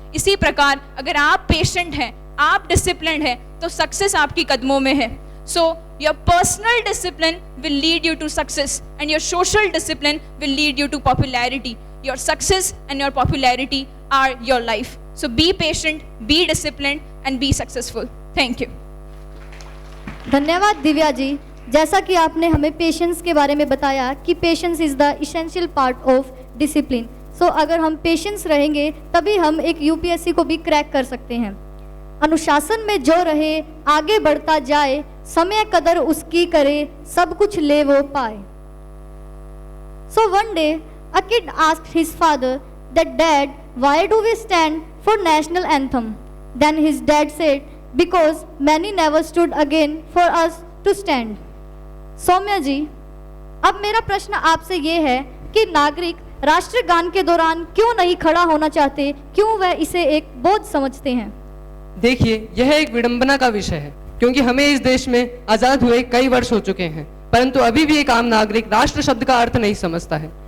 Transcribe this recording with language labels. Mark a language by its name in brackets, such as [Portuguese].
[Hindi] इसी प्रकार अगर आप पेशेंट हैं, आप डिसिप्लिन्ड हैं, तो सक्सेस आपकी कदमों में है। [English] So your personal discipline will lead you to success and your social discipline will lead you to popularity. Your success and your popularity are your life. So be patient, be disciplined and be successful. Thank you. [Hindi] धन्यवाद दिव्या जी। जैसा कि आपने हमें patience के बारे में बताया कि [English] Patience is the essential part of discipline. [Hindi] सो अगर हम पेशेंस रहेंगे तभी हम एक यूपीएससी को भी क्रैक कर सकते हैं। अनुशासन में जो रहे आगे बढ़ता जाए, समय कदर उसकी करे, सब कुछ ले वो पाए। [English] So one day a kid asked his father that, "Dad, why do we stand for national anthem?" Then his dad said, "Because many never stood again for us to stand." [Hindi] Saumya जी, अब मेरा प्रश्न आपसे ये है कि नागरिक राष्ट्रगान के दौरान क्यों नहीं खड़ा होना चाहते, क्यों वह इसे एक बोझ समझते हैं? देखिए, यह एक विडंबना का विषय है, क्योंकि हमें इस देश में आजाद हुए कई वर्ष हो चुके हैं, परंतु अभी भी एक आम नागरिक राष्ट्र शब्द का अर्थ नहीं समझता है।